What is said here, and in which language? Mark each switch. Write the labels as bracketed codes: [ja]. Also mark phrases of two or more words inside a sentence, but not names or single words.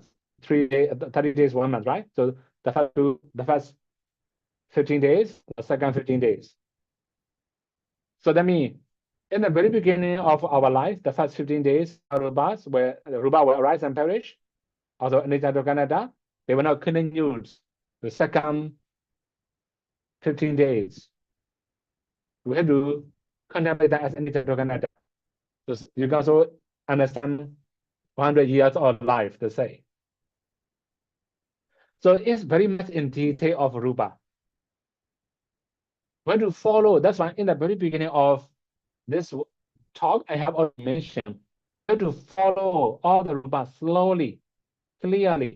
[en] 3 days, 30 days, 1 month, right? So the first 15 days, the second 15 days. So that means in the very beginning of our life, the first 15 days, rupas, where the rupa will arise and perish, although [pi] anicca dukkha anatta, [en] they will not continue the second 15 days. We have to contemplate that as [pi] anicca dukkha anatta. [en] So you can also understand 100 years of life, to say. So it's very much in detail of rupa. We have to follow, that's why in the very beginning of this talk, I have already mentioned, we have to follow all the rupas slowly, clearly.